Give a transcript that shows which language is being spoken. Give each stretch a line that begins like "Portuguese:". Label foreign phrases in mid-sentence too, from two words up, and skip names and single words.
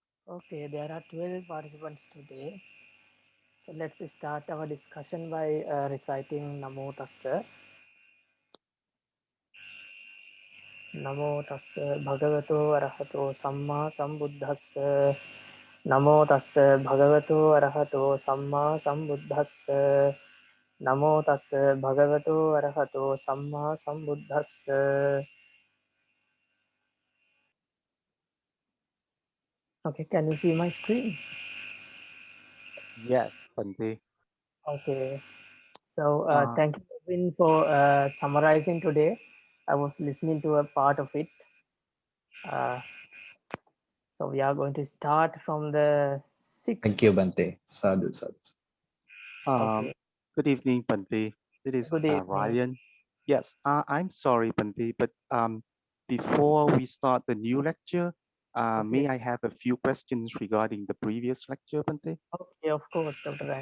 English: Okay, there are 12 participants today. So let's start our discussion by reciting Namo Tassa.
Pali: Namo Tassa Bhagavato Arahato Samma Sambuddhassa. Namo Tassa Bhagavato Arahato Samma Sambuddhassa. Namo Tassa Bhagavato Arahato Samma Sambuddhassa.
English: Okay, can you see my screen? Yes, Bante. Okay. So Uh, thank you, Robin, for summarizing today. I was listening to a part of it. Uh, so we are going to start from the sixth. Thank you,
Pali: Bante. Sadhu, sadhu.
English: Okay. Good evening, Bante. This is Good evening. Ryan. Yes, I'm sorry, Bante, but before we start the new lecture, Okay. may I have a few questions regarding the previous lecture, Bante? Okay, of course, Dr. Ryan.